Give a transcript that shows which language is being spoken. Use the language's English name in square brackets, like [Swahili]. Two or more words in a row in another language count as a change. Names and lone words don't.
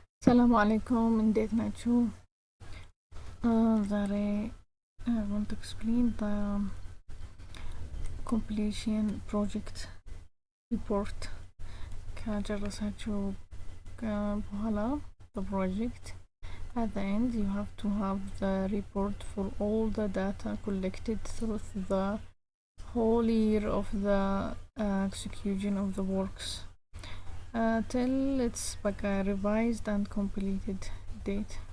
[Arabic] السلام عليكم. [Amharic] እንዴት ናችሁ? [English] ዛሬ I want to explain the completion project report [Amharic] ከጨረሳችሁ በኋላ [English] the project at the end you have to have the report for all the data collected through the whole year of the execution of the works till it's revised and completed date.